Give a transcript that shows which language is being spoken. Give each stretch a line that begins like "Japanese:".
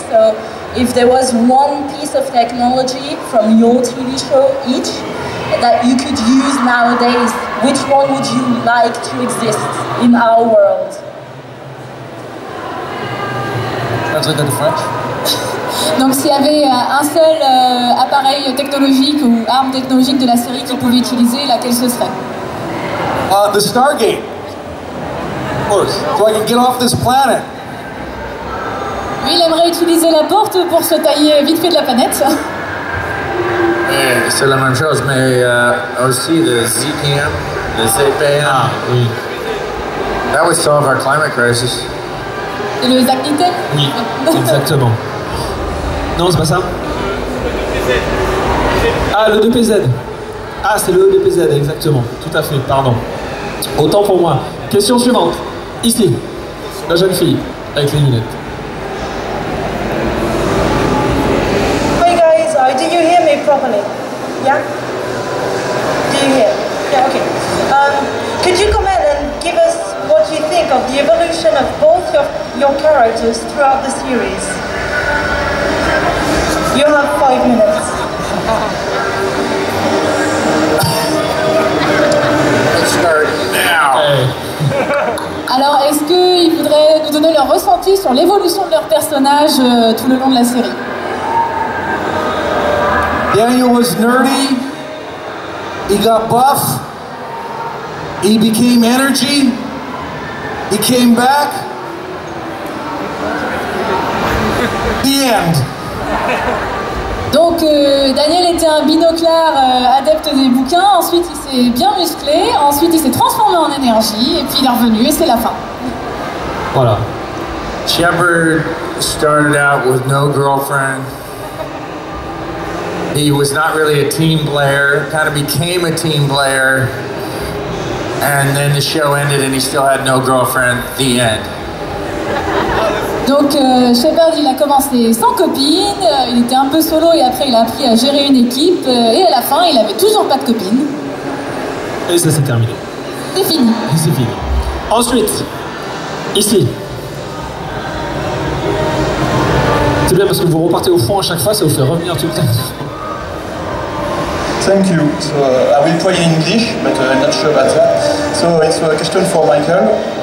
English: So, if there was one piece of technology from your TV show each that you could use nowadays, which one would you like to exist in our world? Translate that to French.
French: Donc s'il y avait un seul appareil technologique ou arme technologique de la série qu'il pouvait utiliser, laquelle ce serait?
English: The Stargate. Of course. So I can get off this planet.
French: Lui, il aimerait utiliser la porte pour se tailler vite fait de la planète. C'est la même chose, mais aussi le ZPM, le ZPM. Ah, oui.
English: That would solve our climate crisis.
French: Et le Zack Newton? Oui, exactement. Non, c'est pas ça. Ah, le 2PZ. Ah, c'est le 2PZ, exactement. Tout à fait, pardon. Autant pour moi. Question suivante. Ici, la jeune fille avec les lunettes.
English: Hi guys, do you hear me properly? Yeah? Do you hear? Yeah, okay. Could you comment and give us what you think of the evolution of both your characters throughout the series? You have 5 minutes. Let's start now. Hey.
French: Alors, est-ce qu'ils voudraient nous donner leur ressenti sur l'évolution de leur personnage tout le long de la série?
English: Daniel was nerdy. He got buff. He became energy. He came back. The end.
French: Donc, Daniel était un binoclard adepte des bouquins, ensuite il s'est bien musclé, ensuite il s'est transformé en énergie, et puis il est revenu, et c'est la fin. Voilà.
English: Shepard started out with no girlfriend. He was not really a team player, kind of became a team player. And then the show ended and he still had no girlfriend. The end.
French: Donc Shepard, il a commencé sans copine, il était un peu solo et après il a appris à gérer une équipe et à la fin il avait toujours pas de copine. Et ça c'est terminé. C'est fini. Et c'est fini. Ensuite, ici. C'est bien parce que vous repartez au fond à chaque fois, ça vous fait revenir tout le temps.
English: Thank you. So I will try in English, but I'm not sure about that. So it's a question for Michael.